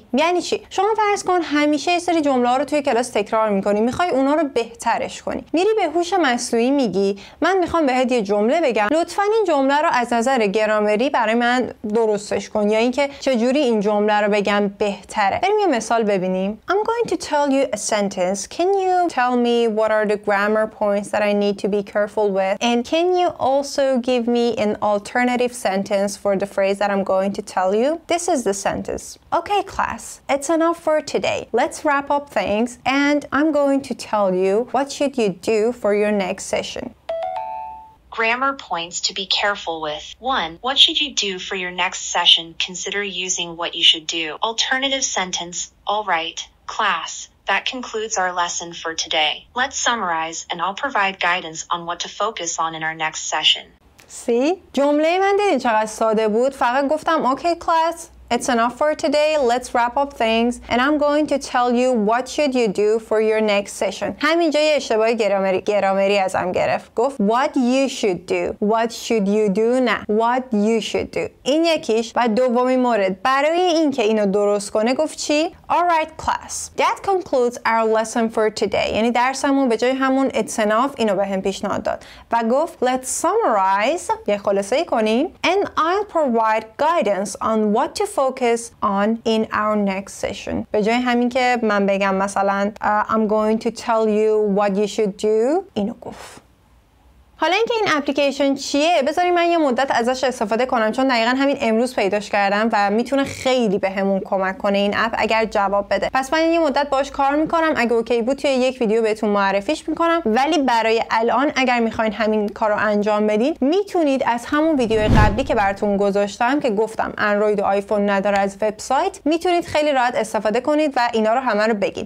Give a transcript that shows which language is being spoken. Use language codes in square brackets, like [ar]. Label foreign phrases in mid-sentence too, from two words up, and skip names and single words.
[fa] یعنی چی؟ شما فرض کن همیشه یه سری جمله ها رو توی کلاس تکرار میکنی، میخوای اونا رو بهترش کنی، میری به هوش مصنوعی میگی من میخوام بهت یه جمله بگم، لطفاً این جمله رو از نظر گرامری برای من درستش کن، یا اینکه چجوری این جمله رو بگم بهتره. بریم یه مثال ببینیم. [en] I'm going to tell you a sentence. Can you tell me what are the grammar points that I need to be careful with? And can you also give me an alternative sentence for the phrase that I'm going to tell you? This is the sentence. Okay, class, it's enough for today. Let's wrap up things and I'm going to tell you what should you do for your next session. Grammar points to be careful with. 1. What should you do for your next session? Consider using what you should do. Alternative sentence. All right, class. That concludes our lesson for today. Let's summarize and I'll provide guidance on what to focus on in our next session. [fa] جمله من دیدین چقدر ساده بود؟ فقط گفتم [en] okay class it's enough for today. Let's wrap up things and I'm going to tell you what should you do for your next session. [fa] همینجا یه اشتباه گرامری ازم گرفت. [en] گفت what you should do. What should you do؟ نه. What you should do. [fa] این یکیش. و دومین مورد برای اینکه اینو درست کنه گفت چی؟ [en] Alright class. That concludes our lesson for today. [fa] یعنی درسمون به جای همون [en] it's enough [fa] اینو بهم پیشنهاد داد و گفت [en] let's summarize. [fa] یه خلاصه‌ای کنیم. [en] And I'll provide guidance on what to focus on in our next session. [fa] به جای همین که من بگم مثلا [en] I'm going to tell you what you should do [fa] اینو گفت. حالا اینکه این اپلیکیشن چیه بذاریم من یه مدت ازش استفاده کنم چون دقیقا همین امروز پیداش کردم و میتونه خیلی بهمون کمک کنه این اپ اگر جواب بده. پس من یه مدت باهاش کار میکنم. اگه اوکی بود توی یک ویدیو بهتون معرفیش میکنم ولی برای الان اگر میخواین همین کارو انجام بدین میتونید از همون ویدیو قبلی که براتون گذاشتم که گفتم اندروید و آیفون نداره از وبسایت میتونید خیلی راحت استفاده کنید و اینا رو همه رو بگید.